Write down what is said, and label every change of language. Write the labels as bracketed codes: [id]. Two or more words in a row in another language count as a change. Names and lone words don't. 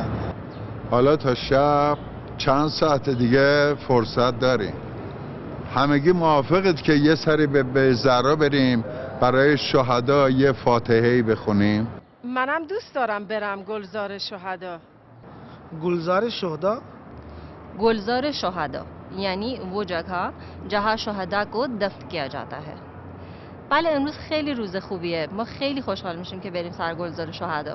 [fa] حالا تا شب چند ساعت دیگه فرصت داریم. همگی موافقید که یه سری به بیزرا بریم برای شهدا یه فاتحه‌ای بخونیم؟ منم دوست دارم برم گلزار شهدا. گلزار شهدا؟ گلزار شهدا [hi] यानी वो जगह जहाँ शहदा को दफन किया जाता है. [fa] بله امروز خیلی روز خوبیه. ما خیلی خوشحال میشیم که بریم سر گلزار شهدا.